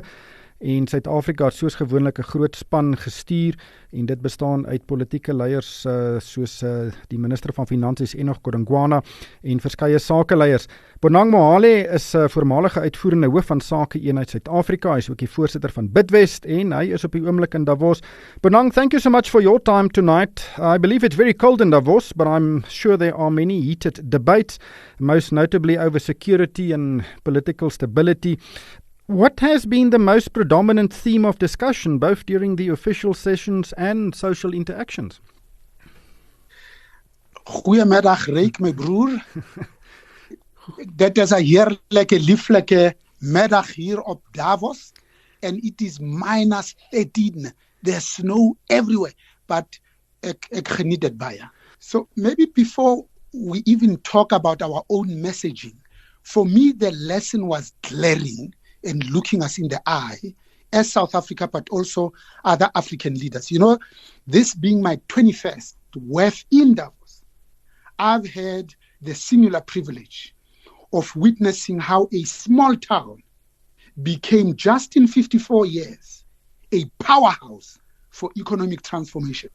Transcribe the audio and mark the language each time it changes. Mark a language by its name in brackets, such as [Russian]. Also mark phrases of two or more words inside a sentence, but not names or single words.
[Afrikaans] En Suid-Afrika het soos gewoonlik 'n groot span gestuur en dit bestaan uit politieke leiers soos die minister van Finansies Enoch Godongwana en verskeie sakeleiers. Bonang Mohale is voormalige uitvoerende hoof van Sake Eenheid Suid-Afrika. Hy is ook die voorsitter van Bidwest en hy is op die oomblik in Davos. [English] Bonang, thank you so much for your time tonight. I believe it's very cold in Davos, but I'm sure there are many heated debates, most notably over security and political stability. What has been the most predominant theme of discussion, both during the official sessions and social interactions? [Afrikaans] Goeiemiddag, Ryk, my broer. Dit is 'n heerlike, lieflike middag hier op Davos. [English] And it is -13. There's snow everywhere. [Afrikaans] But ek geniet dit baie. [English] So maybe before we even talk about our own messaging, for me, the lesson was glaring and looking us in the eye as South Africa, but also other African leaders. You know, this being my 21st WEF in Davos, I've had the singular privilege of witnessing how a small town became, just in 54 years, a powerhouse for economic transformation.